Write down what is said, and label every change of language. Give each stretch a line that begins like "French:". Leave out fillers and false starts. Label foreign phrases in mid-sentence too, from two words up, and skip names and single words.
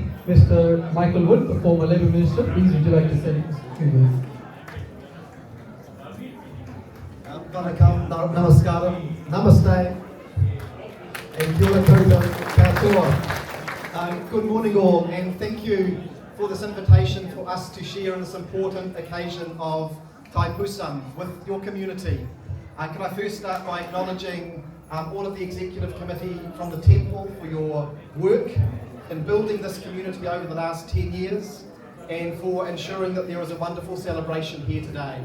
English: Mr. Michael Wood, the former Labour Minister, please would you like to say a few words?
Māori: Vanakkam, namaskaram, namaste, and kia ora koutou katoa.
English: Good morning all, and thank you for this invitation for us to share on this important occasion of Thaipoosam with your community. Can I first start by acknowledging all of the executive committee from the temple for your work in building this community over the last 10 years and for ensuring that there is a wonderful celebration here today.